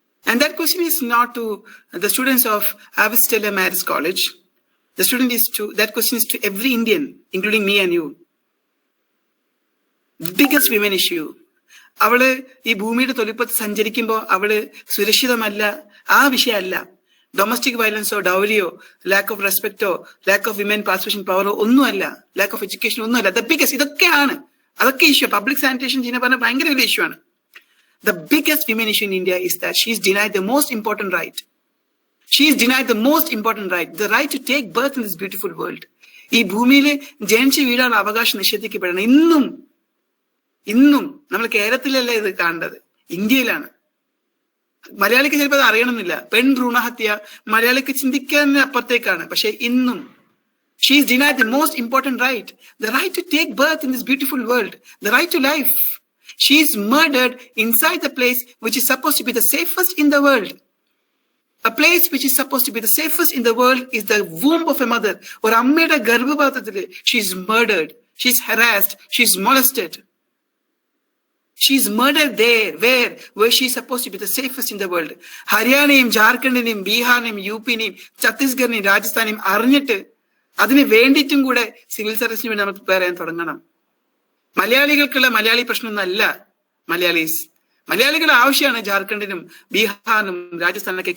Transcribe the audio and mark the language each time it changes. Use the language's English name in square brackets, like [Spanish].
[English] And that question is not to the students of Avestella Marist College. That question is to every Indian, including me and you. The biggest women issue. [Malayalam] അവള് ഈ ഭൂമിയുടെ തൊലിപ്പത്ത് സഞ്ചരിക്കുമ്പോൾ അവള് സുരക്ഷിതമല്ല, ആ വിഷയമല്ല. Domestic വയലൻസോ ഡൗരിയോ lack of റെസ്പെക്റ്റോ lack of women participation പവറോ ഒന്നുമല്ല, lack of education ഒന്നുമല്ല. ദ ബിഗ്ഗസ്റ്റ് ഇതൊക്കെയാണ്, അതൊക്കെ ഇഷ്യൂ. പബ്ലിക് സാനിറ്റേഷൻ ചെയ്യുന്ന പറഞ്ഞാൽ ഭയങ്കര വലിയ ഇഷ്യൂ ആണ്. [English] The biggest women issue in India is that she is denied the most important right. She is denied the most important right, the right to take birth in this beautiful world. [Malayalam] ഈ ഭൂമിയിൽ ജനിച്ച് വീഴാനുള്ള അവകാശം നിഷേധിക്കപ്പെടണം. ഇന്നും നമ്മൾ കേരളത്തിലല്ല ഇത് കാണേണ്ടത്, ഇന്ത്യയിലാണ്. മലയാളിക്ക് ചിലപ്പോൾ അത് അറിയണമെന്നില്ല. പെൺ ഭ്രൂണഹത്യ മലയാളിക്ക് ചിന്തിക്കാൻ അപ്പുറത്തേക്കാണ്. പക്ഷെ ഇന്നും [English] she is denied the most important right, the right to take birth in this beautiful world, the right to life. She is murdered inside the place which is supposed to be the safest in the world. A place which is supposed to be the safest in the world is the womb of a mother. Or [Malayalam] ammയുടെ ഗർഭപാത്രത്തിൽ [English] she is murdered, she is harassed, she is molested. She is murdered there, where she is supposed to be the safest in the world. [Malayalam] ഹരിയാനയും ജാർഖണ്ഡിനെയും ബീഹാറിനെയും യുപിനെയും ഛത്തീസ്ഗഡിനെയും രാജസ്ഥാനെയും അറിഞ്ഞിട്ട് അതിന് വേണ്ടിയിട്ടും കൂടെ civil സർവീസിന് വേണ്ടി നമുക്ക് prepare ചെയ്യാൻ തുടങ്ങണം. മലയാളികൾക്കുള്ള മലയാളി പ്രശ്നമൊന്നല്ല മലയാളീസ്. മലയാളികളുടെ ആവശ്യമാണ് ജാർഖണ്ഡിനും ബീഹാറിനും രാജസ്ഥാനിനൊക്കെ.